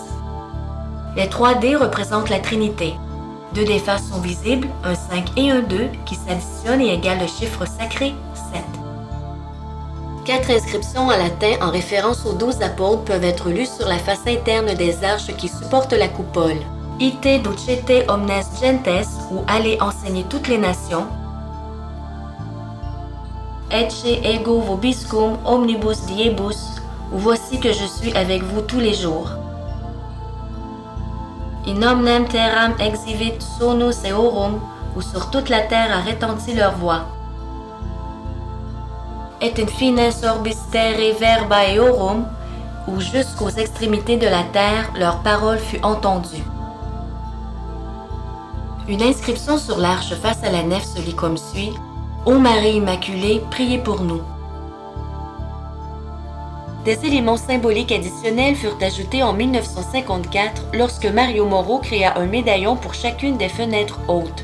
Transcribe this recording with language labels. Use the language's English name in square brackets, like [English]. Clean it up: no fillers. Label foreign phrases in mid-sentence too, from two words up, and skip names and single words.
[French] Les 3 dés représentent la Trinité. 2 des faces sont visibles, un 5 et un 2 qui s'additionnent et égalent le chiffre sacré 7. 4 inscriptions en latin en référence aux 12 apôtres peuvent être lues sur la face interne des arches qui supportent la coupole. [Latin] Ite ducete omnes gentes, [French] ou allez enseigner toutes les nations. [Latin] Ecce ego vobiscum omnibus diebus, [French] ou voici que je suis avec vous tous les jours. [Latin] In omnem terram exhibit sonus eorum, [French] ou sur toute la terre a retenti leur voix. [Latin] Et in fines orbis terrae verba eorum, [French] où jusqu'aux extrémités de la terre leur parole fut entendue. Une inscription sur l'arche face à la nef se lit comme suit: Ô Marie Immaculée, priez pour nous. Des éléments symboliques additionnels furent ajoutés en 1954 lorsque Mario Moro créa un médaillon pour chacune des fenêtres hautes.